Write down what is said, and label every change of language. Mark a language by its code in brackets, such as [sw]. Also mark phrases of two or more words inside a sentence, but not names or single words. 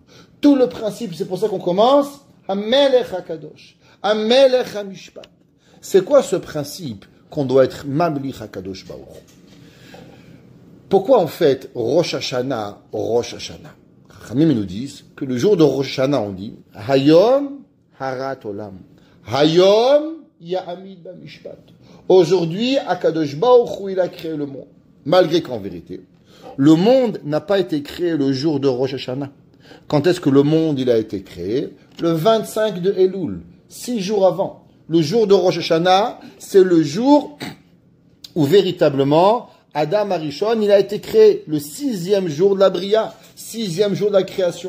[fr] Tout le principe, c'est pour ça qu'on commence, [he] המלך הקדוש. המלך המשפט. [fr] C'est quoi ce principe qu'on doit être [he] ממליך הקדוש ברוך הוא? [fr] Pourquoi en fait Rosh Hashanah, Rosh Hashanah? Chachamim nous disent que le jour de Rosh Hashanah on dit [he] היום הרת עולם. היום יעמיד במשפט. [fr] Aujourd'hui, [he] הקדוש ברוך הוא [fr] il a créé le monde. Malgré qu'en vérité, le monde n'a pas été créé le jour de Rosh Hashanah. Quand est-ce que le monde il a été créé? Le 25 de Elul, 6 jours avant. Le jour de Rosh Hashanah, c'est le jour où véritablement [he] אדם הראשון, [fr] il a été créé, le 6e jour de la Bria, 6e jour de la création.